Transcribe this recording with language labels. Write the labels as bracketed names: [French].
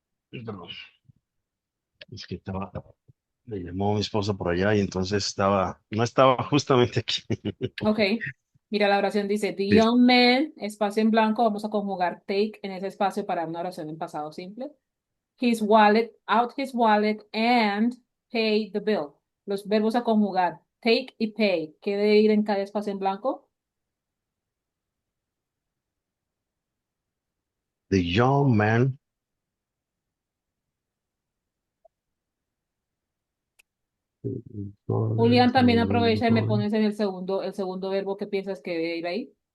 [Spanish] Perdón, es que estaba, me llamó mi esposa por allá y entonces estaba, no estaba justamente aquí. Ok. Mira, la oración dice, the Listo. [English] young man, [Spanish] espacio en blanco, vamos a conjugar take en ese espacio para una oración en pasado simple. [English] His wallet, out his wallet and pay the bill. [Spanish] Los verbos a conjugar, take y pay. ¿Qué debe ir en cada espacio en blanco? [English] The young man. [Spanish] Julián, también aprovecha y me pones en el segundo verbo que piensas que debe ir ahí.